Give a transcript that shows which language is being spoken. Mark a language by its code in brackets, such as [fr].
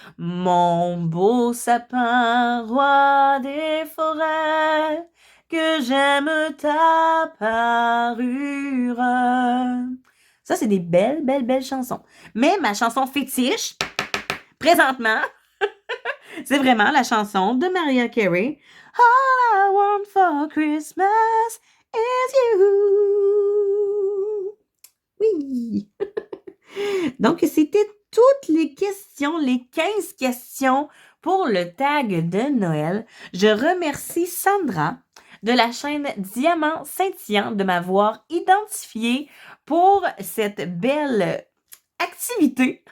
[fr] Mon beau sapin, roi des forêts, que j'aime ta parure. Ça, c'est des belles, belles, belles chansons. Mais ma chanson fétiche, présentement, c'est vraiment la chanson de Mariah Carey. [en] All I want for Christmas is you. [fr] Oui. Donc, c'était toutes les questions, les 15 questions pour le tag de Noël. Je remercie Sandra de la chaîne Diamant Scintillant de m'avoir identifié pour cette belle activité.